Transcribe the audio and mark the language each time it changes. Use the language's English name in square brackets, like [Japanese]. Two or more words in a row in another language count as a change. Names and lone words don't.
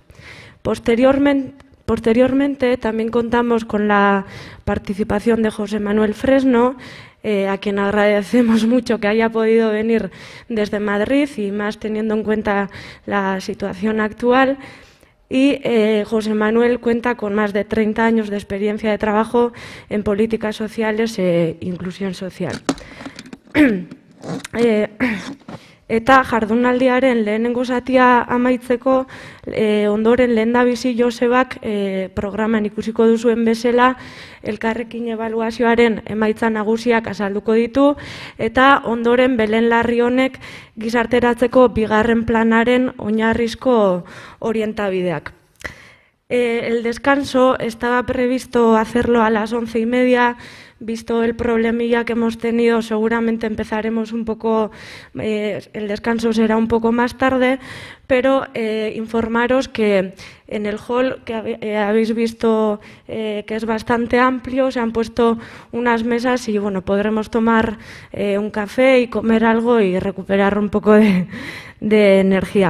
[Spanish] Posteriormente, también contamos con la participación de José Manuel Fresno, a quien agradecemos mucho que haya podido venir desde Madrid y más teniendo en cuenta la situación actual. Y José Manuel cuenta con más de 30 años de experiencia de trabajo en políticas sociales e inclusión social. [Basque] Eta jardunaldiaren lehenengo zatia amaitzeko, ondoren lehendabizi Josebak programan ikusiko duzuen bezala elkarrekin ebaluazioaren emaitza nagusiak azalduko ditu, eta ondoren Belen Larrionek gizarteratzeko bigarren planaren oinarrizko orientabideak. [Spanish] El descanso estaba previsto hacerlo a las 11:30. Visto el problemilla que hemos tenido, seguramente empezaremos un poco, el descanso será un poco más tarde, pero informaros que en el hall que habéis visto que es bastante amplio, se han puesto unas mesas y bueno, podremos tomar un café y comer algo y recuperar un poco de energía.